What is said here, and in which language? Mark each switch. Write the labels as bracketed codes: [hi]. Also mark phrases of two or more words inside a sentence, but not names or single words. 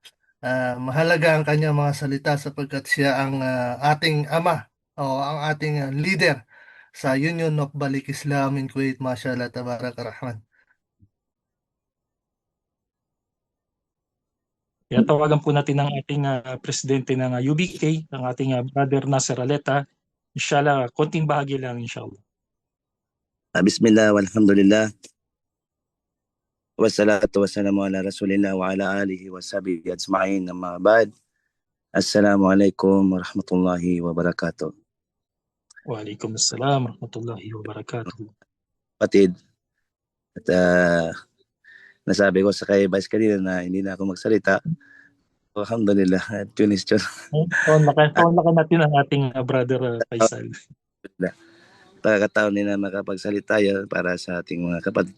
[tl] Mahalaga ang kanyang mga salita sapagkat siya ang ating ama o ang ating leader sa Union of Balik Islam in Kuwait. [ar] ما شاء الله، تبارك الرحمن. [tl] Kaya tawagan po natin ang ating presidente ng UBK, ang ating Brother Nasser Aleta. Inshallah, konting bahagi lang inshallah. [ar] بسم الله والحمد لله. والصلاة والسلام على رسول الله وعلى آله وصحبه أجمعين، أما بعد. السلام عليكم ورحمة الله وبركاته. وعليكم السلام ورحمة الله وبركاته. [tl] Kapatid, at nasabi ko sa kay Vice kanina na hindi na ako magsalita. Alhamdulillah, tunisyon. Naka natin ang ating Brother Faisal. Pagkakataon din na makapagsalita yan para sa ating mga kapatid.